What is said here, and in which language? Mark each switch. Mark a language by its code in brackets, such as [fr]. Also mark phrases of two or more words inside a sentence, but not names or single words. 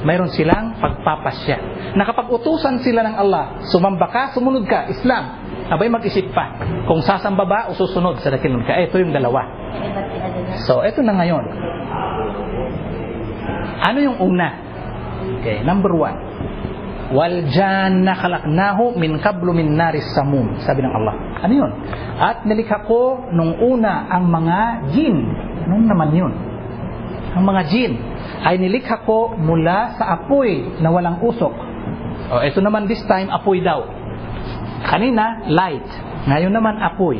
[tl] Mayroon silang pagpapasya. Na kapag utusan sila ng Allah, sumamba ka, sumunod ka, Islam, abay mag-isip pa kung sasamba ba o susunod sa dakilang ka. Ito yung dalawa. So, ito na ngayon. Ano yung una? [en] Okay, number 1. [ar] والجان خلقناه من قبل من نار السموم. [tl] Sabi ng Allah. Ano yun? At nilikha ko nung una ang mga jin. Anong naman yun? Ang mga jin ay nilikha ko mula sa apoy na walang usok. O, ito naman [en] this time, [tl] apoy daw. Kanina, light. Ngayon naman, apoy.